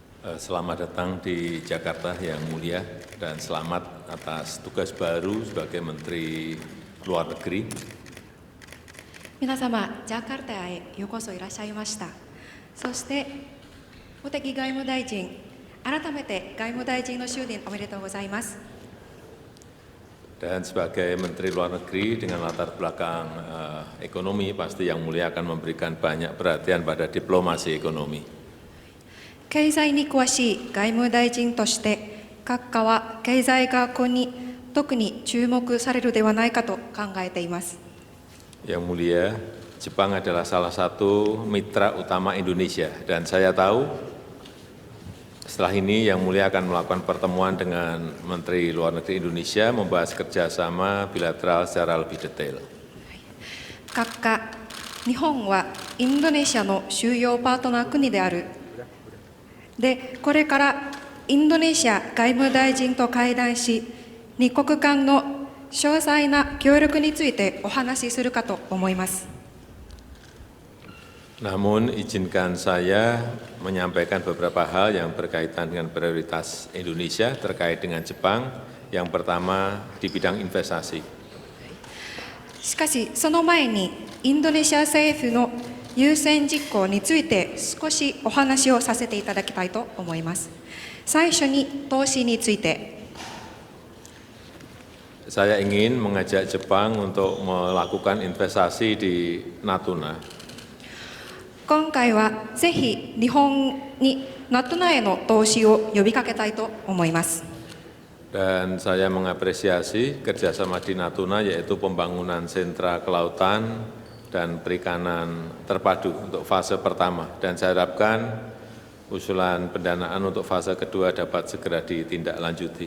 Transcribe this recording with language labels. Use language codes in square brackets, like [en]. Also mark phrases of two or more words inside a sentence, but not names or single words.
[id] Selamat datang di Jakarta yang mulia dan selamat atas tugas baru sebagai Menteri Luar Negeri. [ja] 皆様、ジャカルタへようこそいらっしゃいました。そして、茂木外務大臣、改めて外務大臣の就任おめでとうございます。 [id] Dan sebagai Menteri Luar Negeri dengan latar belakang ekonomi, pasti yang mulia akan memberikan banyak perhatian pada diplomasi ekonomi. [ja] 経済に詳しい外務大臣として、閣下は経済学に特に注目されるではないかと考えています。 [id] Yang mulia, Jepang adalah salah satu mitra utama Indonesia dan saya tahu setelah ini Yang Mulia akan melakukan pertemuan dengan Menteri Luar Negeri Indonesia membahas kerjasama bilateral secara lebih detail. [ja] 閣下、日本はインドネシアの主要パートナー国である。で、これからインドネシア外務大臣と会談し、二国間の詳細な協力についてお話しするかと思います。 [id] Namun izinkan saya menyampaikan beberapa hal yang berkaitan dengan prioritas Indonesia terkait dengan Jepang. Yang pertama di bidang investasi. [ja] しかし、その前にインドネシア政府の優先事項について少しお話をさせていただきたいと思います。最初に投資について。 [id] Saya ingin mengajak Jepang untuk melakukan investasi di Natuna. [ja] 今回はぜひ日本にナトゥナへの投資を呼びかけたいと思います。 [id] Dan saya mengapresiasi kerjasama di Natuna yaitu pembangunan sentra kelautan dan perikanan terpadu untuk fase pertama. Dan saya harapkan usulan pendanaan untuk fase kedua dapat segera ditindaklanjuti.